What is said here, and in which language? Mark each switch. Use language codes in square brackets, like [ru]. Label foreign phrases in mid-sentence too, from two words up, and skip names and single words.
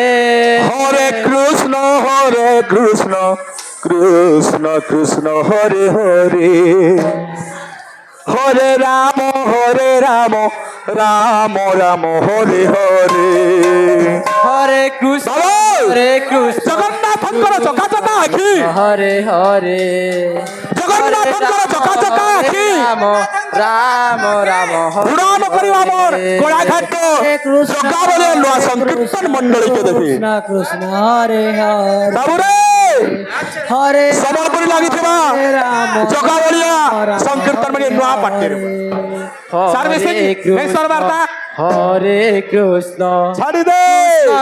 [sa] হরে কৃষ্ণ কৃষ্ণ কৃষ্ণ হরে হরে হরে রাম রাম রাম হরে হরে হরে কৃষ্ণ [or] বলো। [sa] হরে কৃষ্ণ [or] জগন্নাথଙ୍କର ଚକା ଚକା ଆଖି [sa] হরে হরে [or] ଜଗନ୍ନାଥଙ୍କର ଚକା ଚକା ଆଖି [sa] রাম রাম রাম হরে [or] ଉଡ଼ାନ କରିବା ମୋର ଗୋଳାଘାଟ ଜଗାବଳିଆ ନୂଆ ସଂକୀର୍ତ୍ତନ ମଣ୍ଡଳୀକୁ ଦେଖି [sa] কৃষ্ণ কৃষ্ণ হরে হরে [or] ବାବୁରେ [sa] হরে [or] ସମ୍ବଲପୁରୀ ଲାଗିଥିବା ଜଗାବଳିଆ ସଂକୀର୍ତ୍ତନ ମାନେ ନୂଆ ପାଟିରେ ସାର୍ ମିଶିକି ନେକ୍ସଟ ବାର୍ତ୍ତା [sa] হরে কৃষ্ণ [or] ଛାଡ଼ି ଦେ